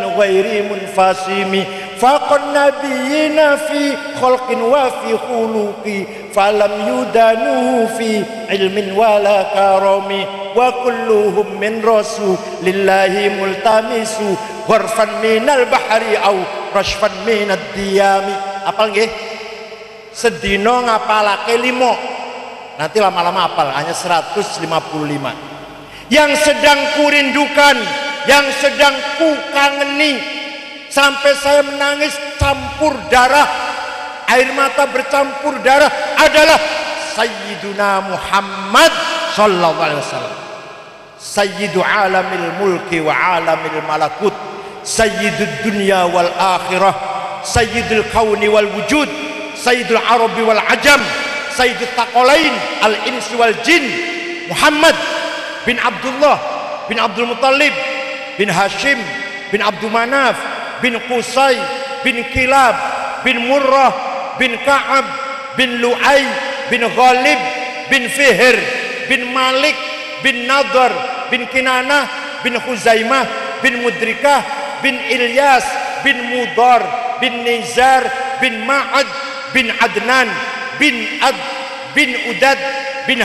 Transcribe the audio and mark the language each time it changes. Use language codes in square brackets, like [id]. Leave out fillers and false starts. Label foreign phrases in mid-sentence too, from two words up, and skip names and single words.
[ar] غير منفصم فاق النبيين في خلق وفي خلق فلم يدانوه في علم ولا كرم وكلهم من رسول الله ملتمس غرفا من البحر أو رشفا من الديم. [jv] Apal nggih? Sedina ngapalake 5. [id] Nanti lama-lama apal, hanya 155. Yang sedang kurindukan, yang sedang ku kangeni, sampai saya menangis campur darah, air mata bercampur darah adalah Sayyiduna Muhammad [ar] صلى الله عليه وسلم. سيد عالم الملك وعالم الملكوت، سيد الدنيا والآخرة، سيد الكون والوجود، سيد العرب والعجم، سيد الثقلين الإنس والجن, Muhammad bin Abdullah bin Abdul Muttalib bin Hashim bin Abdul Manaf bin Qusay bin Kilab bin Murrah bin Ka'ab bin Lu'ay bin Ghalib bin Fihr bin Malik bin Nadar bin Kinanah bin Khuzaimah bin Mudrikah bin Ilyas bin Mudar bin Nizar bin Ma'ad bin Adnan bin Ad bin Udad bin